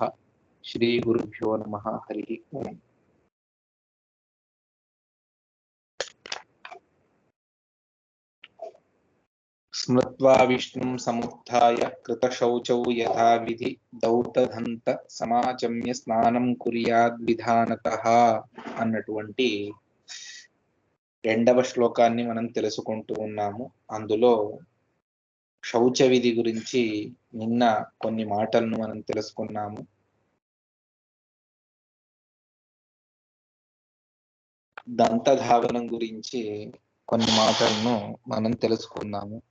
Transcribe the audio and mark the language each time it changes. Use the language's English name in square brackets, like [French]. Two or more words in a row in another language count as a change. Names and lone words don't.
[Sanskrit] श्रीगुरुभ्यो नमः। हरिः ओम्। स्मृत्वा विष्णुं समुत्थाय कृतशौचौ यथाविधि दौतधन्त समाचम्य స్నానం కుర్యాద్విధానతః [Telugu] అన్నటువంటి రెండవ శ్లోకాన్ని మనం తెలుసుకుంటూ ఉన్నాము. అందులో శౌచ విధి గురించి నిన్న కొన్ని మాటలను మనం తెలుసుకున్నాము. దంతధావనం గురించి కొన్ని మాటలను మనం తెలుసుకున్నాము.